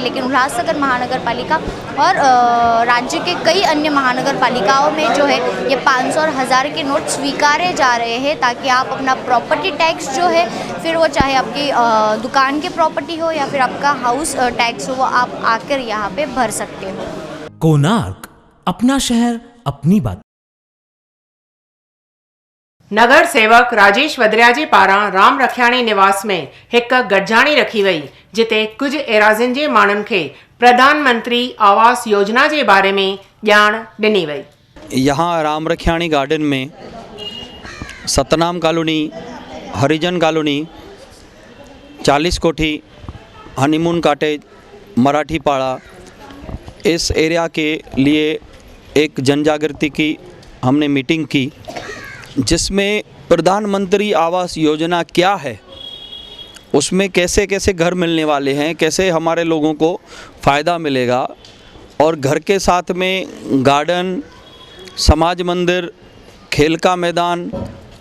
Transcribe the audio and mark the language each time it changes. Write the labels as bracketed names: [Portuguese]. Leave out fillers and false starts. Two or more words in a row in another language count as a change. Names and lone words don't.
[Hindi] लेकिन उल्लासनगर महानगर पालिका और राज्य के कई अन्य महानगर पालिकाओं में जो है ये 500 और 1000 के नोट स्वीकारे जा रहे हैं, ताकि आप अपना प्रॉपर्टी टैक्स जो है, फिर वो चाहे आपकी दुकान की प्रॉपर्टी हो या फिर आपका हाउस टैक्स हो, वो आप आकर यहाँ पे भर सकते हो। कोणार्क, अपना शहर अपनी बात। [Sindhi] नगर सेवक राजेश वदरिया जे पारां राम रखियाणी निवास में एक गॾिजाणी रखी वई, जिते कुछ एराज़िन जे माण्हुनि खे प्रधानमंत्री आवास योजना [Hindi] के बारे में [Sindhi] ॼाण ॾिनी वई। [Hindi] यहाँ राम रखियाणी गार्डन में सतनाम कॉलोनी, हरिजन कॉलोनी, 40 कोठी, हनीमून कॉटेज, मराठी पाड़ा, इस एरिया के लिए एक जन जागृति की हमने मीटिंग की, जिसमें प्रधानमंत्री आवास योजना क्या है, उसमें कैसे कैसे घर मिलने वाले हैं, कैसे हमारे लोगों को फ़ायदा मिलेगा, और घर के साथ में गार्डन, समाज मंदिर, खेल का मैदान,